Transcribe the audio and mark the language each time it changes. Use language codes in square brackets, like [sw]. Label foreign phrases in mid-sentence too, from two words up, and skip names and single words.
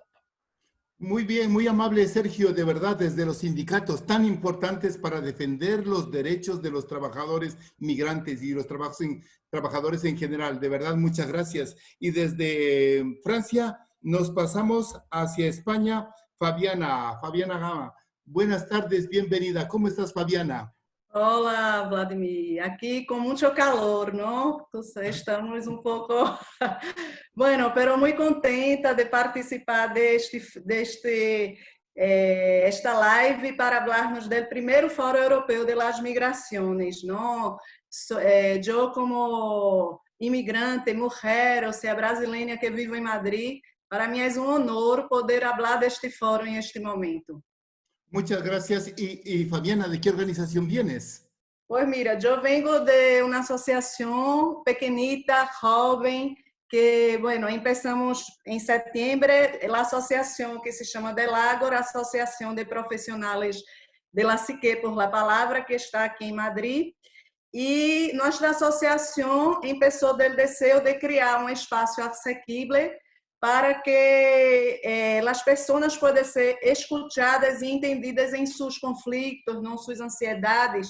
[es] Muy bien, muy amable Sergio, de verdad, desde los sindicatos tan importantes para defender los derechos de los trabajadores migrantes y los trabajadores en general. De verdad, muchas gracias. Y desde Francia nos pasamos hacia España. Fabiana Gama. Buenas tardes, bienvenida. ¿Cómo estás, Fabiana? [pt] Olá, Vladimir. Aqui com muito calor, não? Estamos um pouco... [es] Bueno, pero muy contenta de participar esta live para hablarnos del [pt] primeiro Fórum Europeu [es] de las Migraciones, ¿no? [pt] Eu, como imigrante, mulher, ou seja, brasileira que vivo em Madrid, para mim é honor poder falar deste fórum em este momento. [es] Muchas gracias. Y Fabiana, ¿de qué organización vienes? Pues mira, yo vengo de una asociación pequeñita, joven, que, bueno, empezamos en septiembre, la asociación que se llama DELAGOR, Asociación de Profesionales de la Psique por la Palavra, que está [pt] aqui em [es] Madrid. [pt] E nossa associação empezou o desejo de criar um espaço asequible para que as pessoas possam ser escutadas e entendidas em seus conflitos, em suas ansiedades.